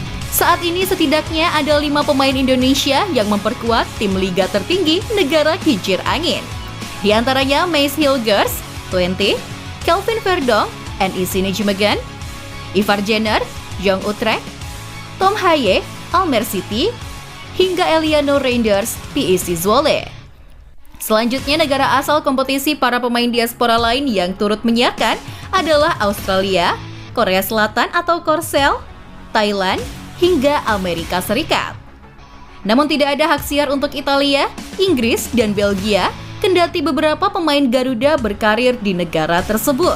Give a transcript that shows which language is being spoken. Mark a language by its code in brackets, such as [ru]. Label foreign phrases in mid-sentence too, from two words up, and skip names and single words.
[id] Saat ini setidaknya ada 5 pemain Indonesia yang memperkuat tim liga tertinggi negara kincir angin. Di antaranya Mace Hilgers, Twente, Kelvin Verdonk, NEC Nijmegen, Ivar Jenner, Jong Utrecht, Tom Haye, Almere City, hingga Eliano Reinders, PEC Zwolle. Selanjutnya negara asal kompetisi para pemain diaspora lain yang turut menyiarkan adalah Australia, Korea Selatan atau Korsel, Thailand, hingga Amerika Serikat. Namun tidak ada hak siar untuk Italia, Inggris, dan Belgia, kendati beberapa pemain Garuda berkarir di negara tersebut.